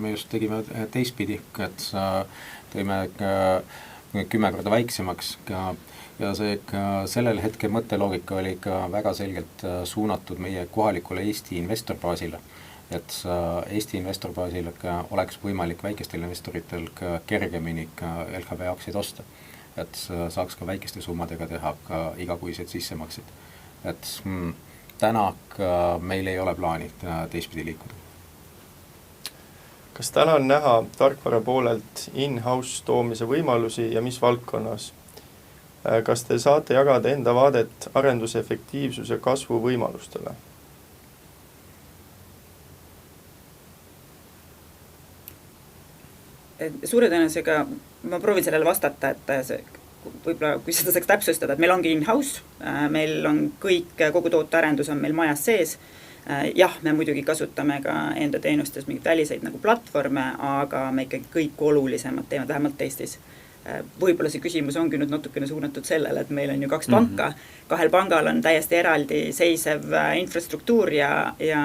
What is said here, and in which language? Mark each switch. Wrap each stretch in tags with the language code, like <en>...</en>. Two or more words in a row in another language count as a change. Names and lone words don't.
<et>me just tegime teistpidi, et tõime 10 korda väiksemaks ja see sellel hetkel mõtteloogika oli ka väga selgelt suunatud meie kohalikule Eesti investorbaasile, et Eesti investorbaasil oleks võimalik väikestel investoritel ka kergemini ka LHV aktsiaid osta, et saaks ka väikeste summadega teha ka igakuised sissemaksid. Et täna meil ei ole plaani teistpidi liikuda. Kas täna on näha tarkvara poolelt in-house toomise võimalusi ja mis valdkonnas? Kas te saate jagada enda vaadet arenduse efektiivsuse kasvu võimalustele? Suure tõenäosusega ma proovin sellele vastata, et võib-olla kui seda saaks täpsustada, et meil ongi in-house, meil on kogu tootearendus on meil majas sees, Jah, me muidugi kasutame ka enda teenustes mingeid väliseid nagu platvorme, aga me ikkagi kõik olulisemad teemad, vähemalt Eestis. Võib-olla see küsimus ongi nüüd natukene suunatud sellele, et meil on ju 2 panka, 2 pangal on täiesti eraldi seisev infrastruktuur ja</et>